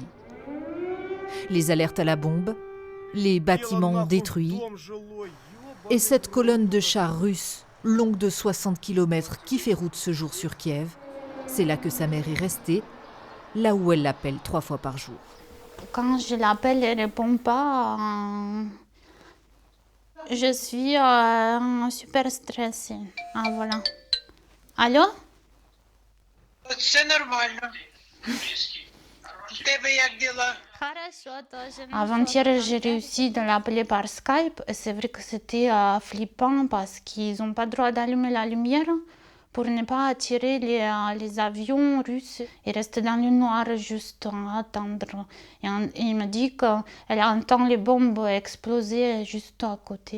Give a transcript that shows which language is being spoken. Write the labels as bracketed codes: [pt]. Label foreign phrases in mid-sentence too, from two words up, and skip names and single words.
[fr] Les alertes à la bombe, les bâtiments détruits et cette colonne de chars russes longue de 60 km qui fait route ce jour sur Kiev. C'est là que sa mère est restée, là où elle l'appelle 3 fois par jour. Quand je l'appelle, elle ne répond pas. Je suis super stressée. Ah, voilà. Allô? [uk] Все нормально. В тебе як діла? [fr] Avant-hier, j'ai réussi de l'appeler par Skype. Et c'est vrai que c'était flippant parce qu'ils n'ont pas le droit d'allumer la lumière pour ne pas attirer les avions russes. Ils restent dans le noir juste à attendre. Et il me dit qu'elle entend les bombes exploser juste à côté.